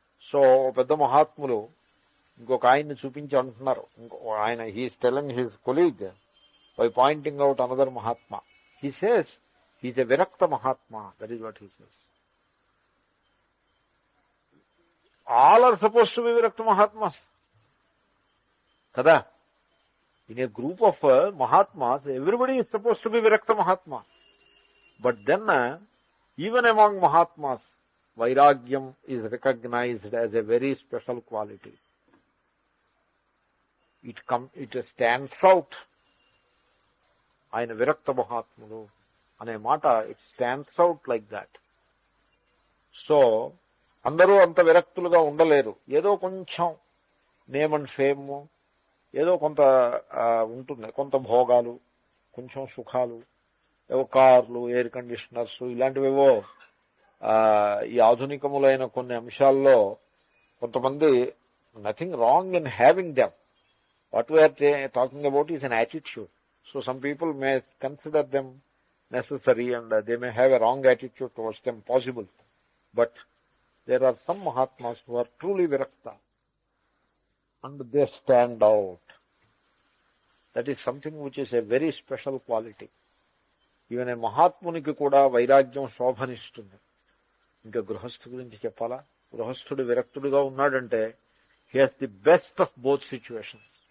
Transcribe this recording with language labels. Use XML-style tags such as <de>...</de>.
<te>So పెద్ద మహాత్ములు ఇంకొక ఆయన్ని చూపించి అంటున్నారు, ఆయన</te> <en>He is telling his colleague by pointing out another Mahatma. He says he is a విరక్త Mahatma. That is what he says. All are suppose to be విరక్త మహాత్మాస్</en> <te>కదా.</te> <en>In a group of Mahatmas, everybody is supposed to be Virakta Mahatma. But then, even among Mahatmas, Vairagyam is recognized as a very special quality. It stands out.</en> <te>Ayana Virakta Mahatmulu ane mata,</te> <en>it stands out like that.</en> <te>So, andaru anta viraktuluga undaleru. Edo koncham</te> <en>name and fame,</en> <te>ఏదో కొంత ఉంటుంది, కొంత భోగాలు, కొంచెం సుఖాలు, ఏవో కార్లు, air conditioners, ఇలాంటివేవో ఈ ఆధునికములైన కొన్ని అంశాల్లో కొంతమంది,</te> <en>Nothing wrong in having them. What we're talking about is an attitude. So some people may consider them necessary and they may have a wrong attitude towards them possible. But there are some Mahatmas who are truly విరక్త and they stand out. That is something which is a very special quality. Even a</en> <te>Mahatmuniki kuda vairagyam శోభనిస్తుంది. ఇంకా గృహస్థు గురించి చెప్పాలా? గృహస్థుడు విరక్తుడుగా ఉన్నాడంటే</te> <en>he has the best of both situations.</en>